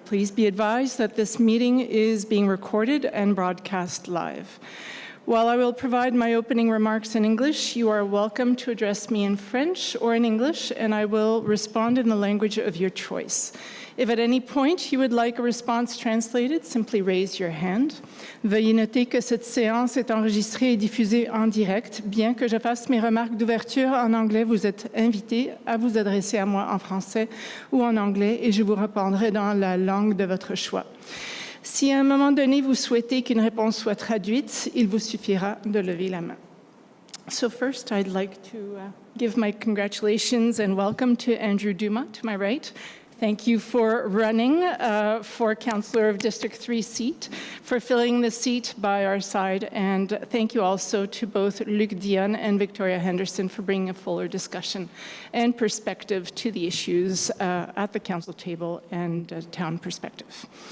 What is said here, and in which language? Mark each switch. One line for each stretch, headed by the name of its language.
English: Please be advised that this meeting is being recorded and broadcast live. While I will provide my opening remarks in English, you are welcome to address me in French or in English, and I will respond in the language of your choice. If at any point you would like a response translated, simply raise your hand.
French: Veuillez noter que cette séance est enregistrée et diffusée en direct. Bien que je fasse mes remarques d'ouverture en anglais, vous êtes invité à vous adresser à moi en français ou en anglais et je vous répondrai dans la langue de votre choix. Si à un moment donné vous souhaitez qu'une réponse soit traduite, il vous suffira de lever la main.
English: So first, I'd like to give my congratulations and welcome to Andrew Dumas, to my right. Thank you for running for Councillor of District 3 seat, for filling the seat by our side, and thank you also to both Luc Dion and Victoria Henderson for bringing a fuller discussion and perspective to the issues at the council table and town perspective.